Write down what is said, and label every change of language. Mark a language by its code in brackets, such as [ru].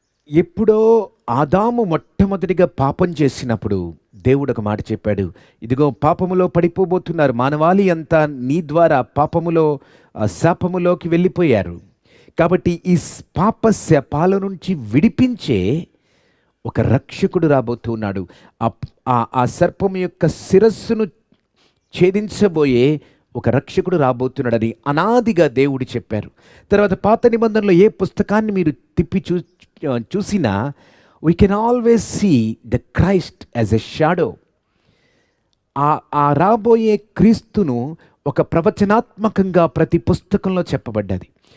[te] ఎప్పుడో ఆదాము మొట్టమొదటిగా పాపం చేసినప్పుడు దేవుడు ఒక మాట చెప్పాడు, ఇదిగో పాపములో పడిపోబోతున్నారు, మానవాళి అంతా నీ ద్వారా పాపములో శాపములోకి వెళ్ళిపోయారు. కాబట్టి ఈ పాప శాపాల నుంచి విడిపించే ఒక రక్షకుడు రాబోతున్నాడు. ఆ సర్పము యొక్క శిరస్సును ఛేదించబోయే ఒక రక్షకుడు రాబోతున్నాడని అనాదిగా దేవుడు చెప్పారు. తర్వాత పాత నిబంధనలో ఏ పుస్తకాన్ని మీరు తిప్పి చూసినా [en] we can always see the Christ as a shadow. [te] ఆ రాబోయే క్రీస్తును ఒక ప్రవచనాత్మకంగా ప్రతి పుస్తకంలో చెప్పబడ్డది.